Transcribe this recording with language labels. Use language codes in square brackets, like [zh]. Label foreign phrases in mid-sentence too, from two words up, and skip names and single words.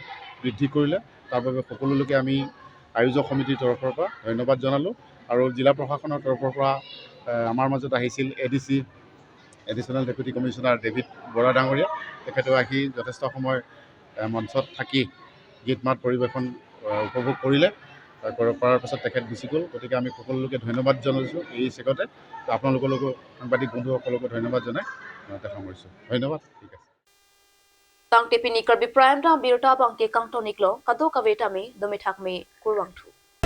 [as] বৃদ্ধি কৰিলে তাৰ বাবে সকলোকে আমি আয়োজক সমিতিৰ তৰফৰ পৰা ধন্যবাদ জনালোঁ আৰু জিলা প্ৰশাসনৰ তৰফৰ পৰা আমাৰ মাজত আহিছিল ADC [en] additional deputy commissioner [as] ডেভিড বৰা ডাঙৰীয়া তেখেতেও আহি যথেষ্ট সময় মঞ্চত থাকি গীত মাত পৰিৱেশন উপভোগ কৰিলে কৰাৰ পাছত তেখেত গুচি গ'ল গতিকে আমি সকলোকে ধন্যবাদ জনাইছোঁ এই চেগতে আপোনালোকলৈকো সাংবাদিক বন্ধুসকলকো ধন্যবাদ জনাই সামৰিছোঁ ধন্যবাদ ঠিক আছে [mjw] Tang tepini Karbi Prime da birta bangke kang toniklo kado kawetami domithakme kurwangthu